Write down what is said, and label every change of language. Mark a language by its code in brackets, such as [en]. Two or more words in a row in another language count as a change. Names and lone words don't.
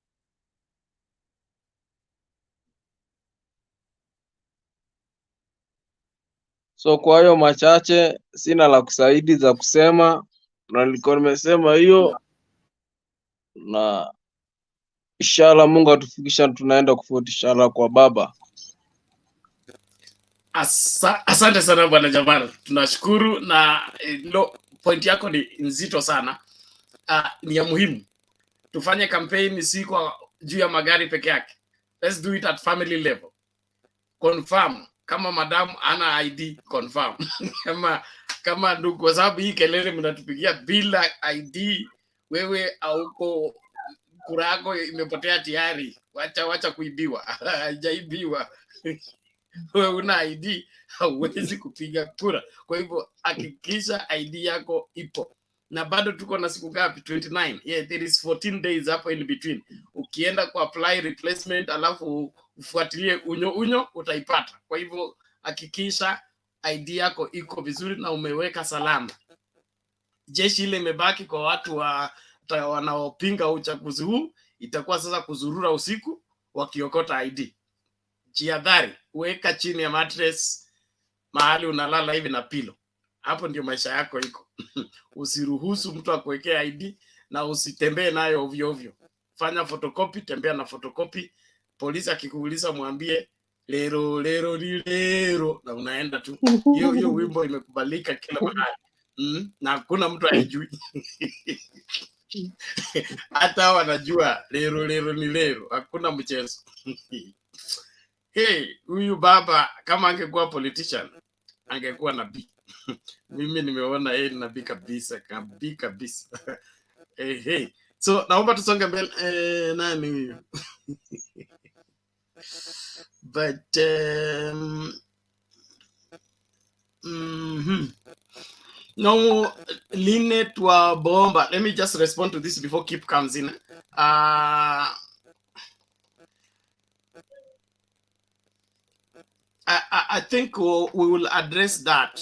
[sw] So kwa hiyo machache sina la kusaidi za kusema, na nilikuwa nimesema hiyo, na inshallah Mungu atufikisha tunaenda kufuata inshallah kwa baba. Asante sana bwana Jamal, tunashukuru, na point yako ni nzito sana. Ni ya muhimu. Tufanye campaign si kwa juu ya magari peke yake. [en] Let's do it at family level. [sw] Confirm kama madam ana ID, confirm. kama ndugu, kwa sababu hii kelele mnatupigia bila ID, wewe auko kura yako imepotea tayari. Wacha kuibiwa. Haijaibiwa. Wewe una ID hauwezi kupiga kura. Kwa hivyo hakikisha ID yako ipo. Na bado tuko na siku ngapi? 29. [en] Yeah, there is 14 days hapo in between. [sw] Ukienda ku [en] apply replacement [sw] alafu ufuatilie unyo utaipata. Kwa hivyo hakikisha ID yako iko vizuri na umeweka salama. Jeshi ile imebaki kwa watu wanaopinga uchaguzi huu, itakuwa sasa kuzurura usiku wakiokota ID. Jihadhari, weka chini ya mattress mahali unalala hivi na pilo. Hapo ndio maisha yako iko. Usiruhusu mtu akuwekea ID na usitembee nayo ovyo ovyo. Fanya photocopy, tembea na photocopy. Polisi akikuuliza mwambie lero lero ni lero, na unaenda tu. Hiyo wimbo imekubalika kila mahali. Na hakuna mtu haijui. Hata wanajua lero lero ni lero, hakuna mchezo. Hey, huyu baba kama angekuwa politician angekuwa nabii. Mimi nimeona yeye nabii kabisa kabisa. Hey. So naomba tusonge mbele. Nani huyu? [en] But no, [sw] Linet wa Bomba. [en] Let me just respond to this before Kip comes in. I think we will address that.